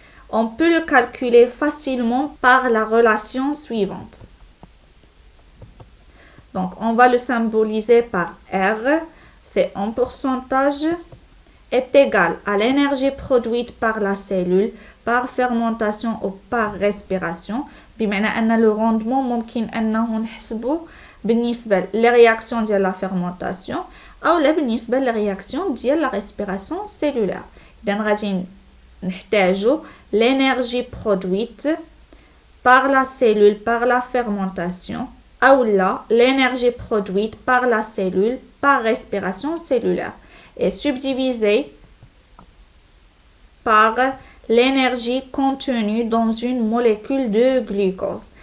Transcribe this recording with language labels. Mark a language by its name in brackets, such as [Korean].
[French] On peut le calculer facilement par la relation suivante. Donc, on va le symboliser par R, c'est un pourcentage, est égal à l'énergie produite par la cellule par fermentation ou par respiration. [Arabic] بمعنى أن le rendement ممكن أنه نحسبه بالنسبة للرياكسيون ديال la fermentation أو لا بالنسبة للرياكسيون ديال [French] la respiration cellulaire. [Arabic] إذن غادي نحتاجو [French] l'énergie produite par la cellule par la fermentation ou là l'énergie produite par la cellule par respiration cellulaire est subdivisée par l'énergie contenue dans une molécule de glucose.